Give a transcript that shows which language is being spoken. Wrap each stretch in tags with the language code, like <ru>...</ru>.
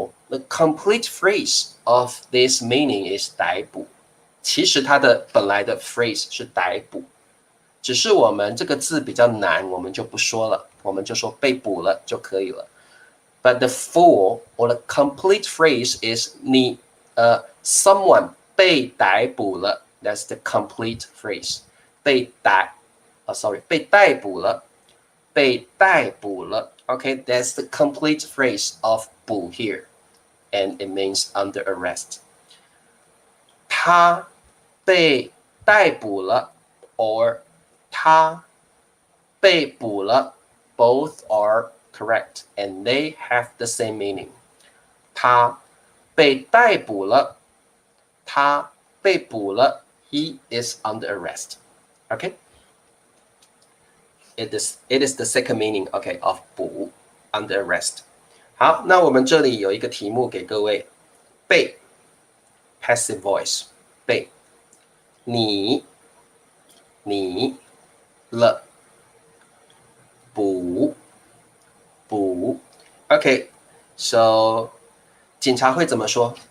<en>The complete phrase of this meaning is 逮捕。</en> <zh>其实它的本来的 phrase 是逮捕，只是我们这个字比较难，我们就不说了，我们就说被捕了就可以了。</zh> <en>But the full or the complete phrase is someone</en> <zh>被逮捕了</zh> <en>，that's the complete phrase.</en> <zh>被逮捕了，被逮捕了。</zh> <en>Okay, that's the complete phrase of 捕 here, and it means under arrest.</en> <zh>他被逮捕了</zh> <en>or</en> <zh>他被捕了</zh> <en>both are correct and they have the same meaning.</en> <zh>他被逮捕了，他被捕了</zh> <en>he is under arrest. Okay? It is the second meaning, okay, of 捕 under arrest.</en> <zh>好，那我们这里有一个题目给各位，被</zh> <en>passive voice</en> <zh>被你了捕 OK, so 警察会怎么说？</zh>